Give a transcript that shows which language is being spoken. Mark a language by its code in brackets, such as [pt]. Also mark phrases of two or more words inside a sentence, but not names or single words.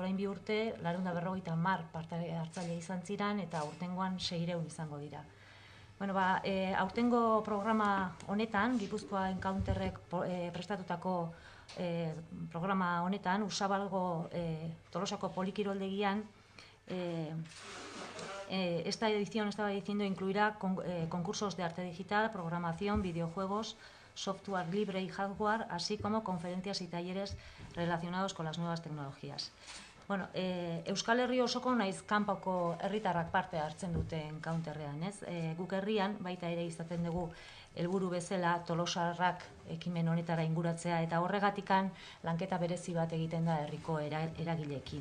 [eu] Orain 2 urte 450 parte hartzaile izan ziren eta aurtengoan 600 izango dira. Aurtengo programa honetan, Gipuzkoa Encounterrek prestatutako programa honetan, Usabalgo Tolosako Polikiroldegian, [es] esta edición, estaba diciendo, incluirá concursos de arte digital, programación, videojuegos, software libre y hardware, así como conferencias y talleres relacionados con las nuevas tecnologías. [eu] Euskal Herri osoko naiz kanpoko herritarrak parte hartzen dute Encounterrean, ez? Guk herrian baita ere izaten dugu helburu bezala Tolosarrak ekimen honetara inguratzea eta horregatikan lanketa berezi bat egiten da herriko eragileekin.